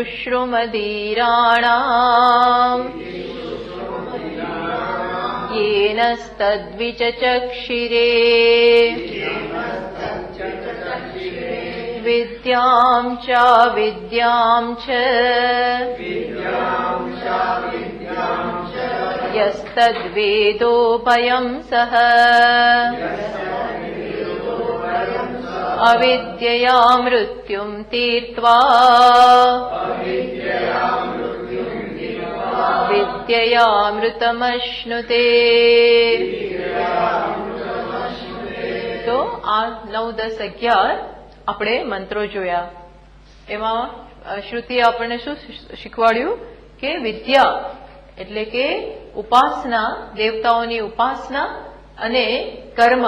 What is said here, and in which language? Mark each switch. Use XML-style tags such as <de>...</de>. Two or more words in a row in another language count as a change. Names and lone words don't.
<sa>शुश्रुमदीराणाम् येनस्तद्विचचक्षिरे विद्यां च विद्यां च यस्तद्वेदोभयं सः अविद्यया मृत्युं तीर्त्वा विद्ययामृतमश्नुते।</sa> <gu>તો આ 9, 10, 11 આપણે મંત્રો જોયા. એમાં શ્રુતિએ આપણને શું શીખવાડ્યું કે વિદ્યા એટલે કે ઉપાસના, દેવતાઓની ઉપાસના અને કર્મ.</gu>